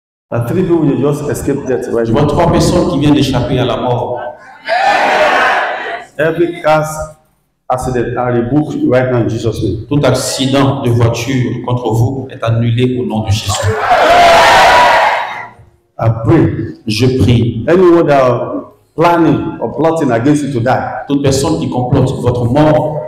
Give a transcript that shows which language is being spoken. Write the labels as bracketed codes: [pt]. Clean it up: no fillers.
[en] A three people will just escape death right [fr] Je vois [en] now. [fr] 3 personnes qui viennent d'échapper à la mort. [en] Every car accident are rebuked right now in Jesus' name. [fr] Tout accident de voiture contre vous est annulé au nom de Jésus. [en] I pray. [fr] Je prie. [en] Anyone that are planning or plotting against you to die, [fr] Toute personne qui complote votre mort,